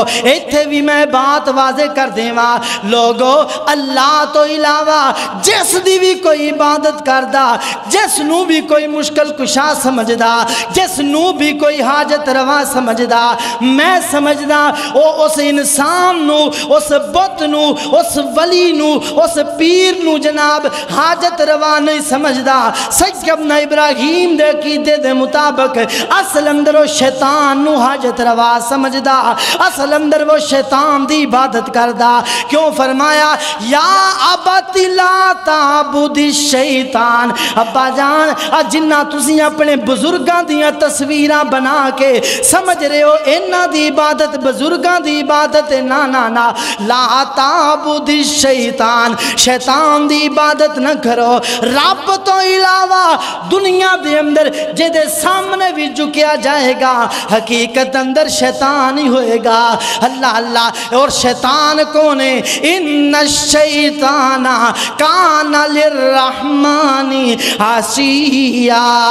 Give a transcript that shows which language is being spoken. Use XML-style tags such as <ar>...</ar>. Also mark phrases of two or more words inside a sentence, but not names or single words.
<pa>ایتھے بھی میں بات واضح کر دیواں لوگو اللہ تو علاوہ جس دی بھی کوئی عبادت کردا جس نو بھی کوئی مشکل کشا سمجھدا جس نو بھی کوئی حاجت روا سمجھدا میں سمجھدا او اس انسان نو اس بت نو اس ولی نو اس پیر نو جناب حاجت روا نہیں سمجھدا. سیدنا ابراہیم دے عقیدے دے مطابق اصل اندر وہ شیطان نو حاجت روا سمجھدا اصل اندر وہ شیطان دی عبادت کردا. کیوں فرمایا</pa> <ar>یا ابت لا تعبد الشیطان.</ar> <pa>ابا جان جنہ تسی اپنے بزرگاں دیاں تصویراں بنا کے سمجھ رہے ہو انہاں دی عبادت بزرگاں دی عبادت نا نا نا</pa> <ar>لا تعبد الشیطان</ar> <pa>شیطان دی عبادت نہ کرو. رب تو علاوہ دنیا دے اندر جے دے سامنے بھی جھکیا جائے گا حقیقت اندر شیطان ہی ہوئے گا.</pa> <ur>اللہ اللہ اور شیطان کون ہے</ur> <ar>ان الشیطان کان للرحمن عصیا.</ar>